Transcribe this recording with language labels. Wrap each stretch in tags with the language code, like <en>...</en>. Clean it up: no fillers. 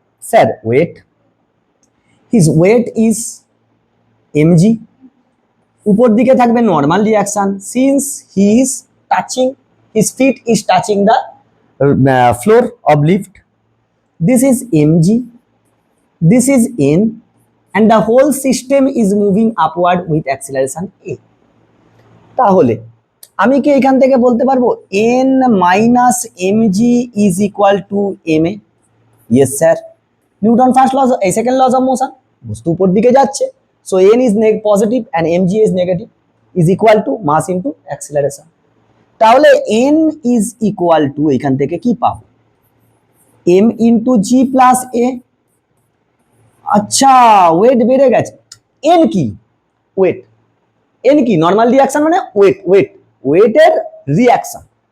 <en>sir weight, his weight is mg,</en> <bn>উপর দিকে থাকবে normal reaction,</bn> <en>Since he is touching, his feet is touching the floor of lift, this is mg, this is n, and the whole system is moving upward with acceleration a.</en> <bn>তাহলে আমি কি এখান থেকে বলতে পারবো</bn> <en>n minus mg is equal to ma? yes sir, Newton first law, এই second laws of motion,</en> <bn>বস্তু উপর দিকে যাচ্ছে,</bn> <en>so n is positive and mg is negative, is equal to mass into acceleration.</en> <bn>তাহলে n</bn> <en>is equal to</en> <bn>এখান থেকে কি পাবো m ইন্টু জি প্লাস এ। আচ্ছা ওয়েট বেড়ে গেছে, n কি ওয়েট, n কি নর্মাল রিয়াকশন মানে ওয়েটের রিয়াকশন।</bn>